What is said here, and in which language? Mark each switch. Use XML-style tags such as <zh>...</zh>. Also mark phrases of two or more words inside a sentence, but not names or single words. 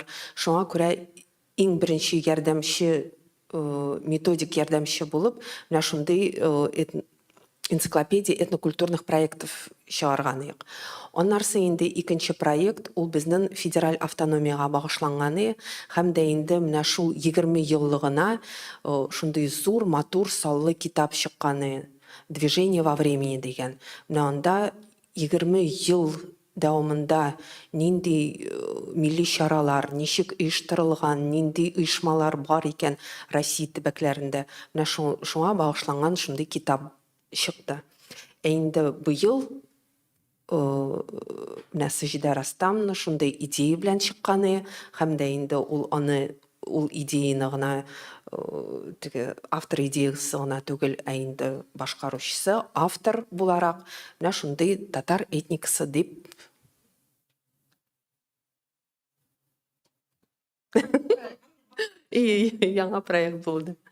<tt>Шуңа күрә иң беренче ярдәмче, методик ярдәмче булып, менә шундый</tt> <ru>энциклопедия этнокультурных проектов</ru> <tt>чыгарган. Оннан инде икенче проект ул безнең федераль автономиягә багышланганы һәм дә инде менә шул 20 еллыгына шундый зур, матур, саллы китап чыкканы. Движение во времени дигән. Менә анда 20 ел дәвамында нинди милли чаралар, ничек оештырылган, нинди оешмалар бар икән Россия төбәкләрендә. Менә шуңа багышланган шундый китап чыкты. Инде бу ел менә Саҗидә Рөстәмовна шундый идея белән чыкканы һәм дә инде ул идеяны гына автор идеясы гына түгел, инде башкаручысы, автор буларак менә шундый татар этникасы дип яңа проект булды.</tt>